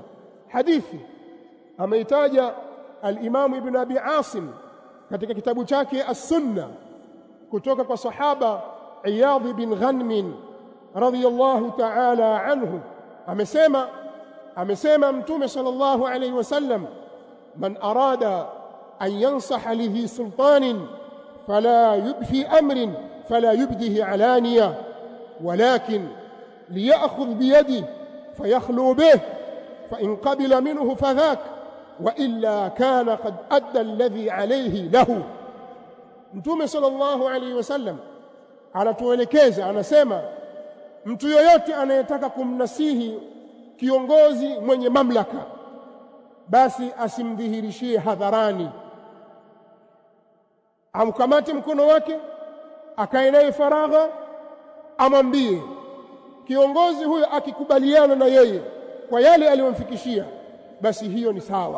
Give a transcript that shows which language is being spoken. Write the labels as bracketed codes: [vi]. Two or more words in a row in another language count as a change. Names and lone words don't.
[sw] Hadithi ameitaja al-Imam Ibn Abi Asim katika kitabu chake As-Sunna kutoka kwa sahaba [ar] Iyadh bin Ghanm رضي الله تعالى عنه, [sw] amesema Mtume [ar] صلى الله عليه وسلم من أراد أن ينصح لذي سلطان فلا يبفي أمرا فلا يبده علانية ولكن ليأخذ بيده فيخلو به فإن قبل منه فذاك وإلا كان قد أدى الذي عليه له. [sw] Mtume [ar] صلى الله عليه وسلم [sw] anatuelekeza, anasema mtu yoyote anayetaka kumnasihi kiongozi mwenye mamlaka, basi asimdhihirishie hadharani, amkamate mkono wake akae naye faragha, amwambie kiongozi huyo akikubaliana na yeye kwa yale aliyomfikishia, basi hiyo ni sawa.